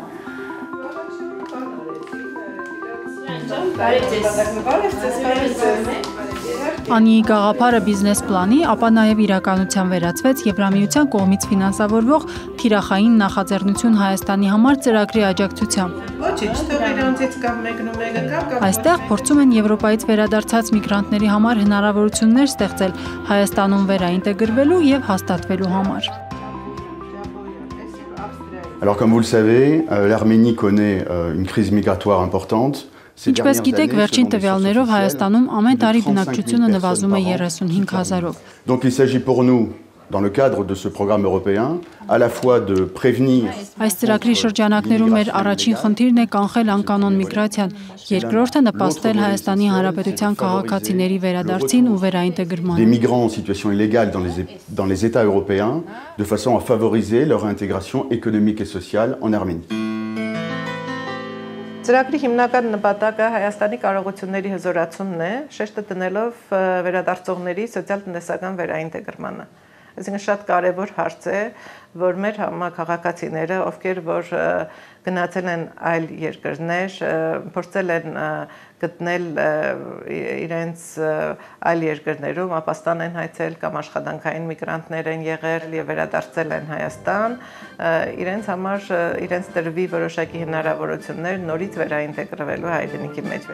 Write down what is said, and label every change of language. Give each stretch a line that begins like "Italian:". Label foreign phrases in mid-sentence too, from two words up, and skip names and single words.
Armenian: Անիի գաղափարը բիզնես պլանի, ապա նաև իրականության վերածվեց Եվրամիության կողմից ֆինանսավորվող թիրախային նախաձեռնություն Հայաստանի համար ծրագրի աջակցությամբ։ Այստեղ փորձում են Եվրոպայից վերադարձած միգրանտների համար հնարավորություններ ստեղծել Հայաստանում վերաինտեգրվելու եւ հաստատվելու համար։
French: Alors comme vous le savez, l'Arménie connaît une crise migratoire importante.
Armenian: Ինչպես գիտեք, վերջին տվյալներով Հայաստանում ամեն տարի բնակչությունը նվազում է 35,000-ով։
French: Donc il s'agit pour nous, dans le cadre de ce programme européen, à la fois de prévenir.
Armenian: Այս ծրագրի շրջանակներում մեր առաջին խնդիրն է կանխել անկանոն միգրացիան, երկրորդը նպաստել Հայաստանի Հանրապետության քաղաքացիների վերադարձին ու վերաինտեգրմանը։
French: Des migrants en situation illégale dans les États européens, de façon à favoriser leur intégration économique et sociale en Arménie.
Armenian: Ծրագրի հիմնական նպատակը Հայաստանի կարողությունների հզորացումն է, շեշտը դնելով վերադարձողների սոցիալ-տնտեսական վերաինտեգրմանը։ Այսինքն շատ կարևոր հարց է, որ մեր համաքաղաքացիները, ովքեր որ գնացել են այլ երկրներ, փորձել են գտնել իրենց այլ երկրներում, ապաստան են հայցել կամ աշխատանքային միգրանտներ են եղել եւ վերադարձել են Հայաստան, իրենց համար իրենց տրվի որոշակի հնարավորություններ նորից վերաինտեգրվելու հայրենիքի մեջ։